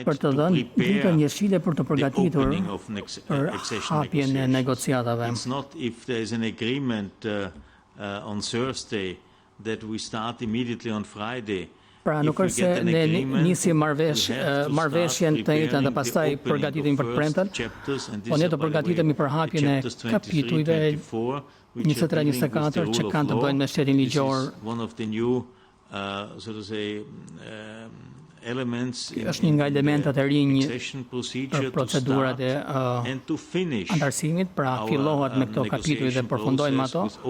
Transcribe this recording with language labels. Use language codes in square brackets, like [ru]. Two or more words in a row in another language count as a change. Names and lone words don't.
[sq] për të [en] to [sq] dhënë ditën [en] prepare [sq] njëshile për të [en] the [sq] përgatitur [en] opening of [sq] për [en] accession [sq] hapjen e [en] negotiations. [sq] negociatave. [en] It's not if there is an agreement on Thursday that we start immediately on Friday. [sq] Pra nuk është se ne nisim marrëveshjen të njëjtën dhe pastaj përgatitemi për të premten, po ne të përgatitemi për hapjen e kapitujve 23-24 që kanë të bëjnë me shtetin ligjor. Është një nga elementat e rinj për procedurat e antarësimit, pra fillohet me këto kapituj dhe përfundojnë me ato.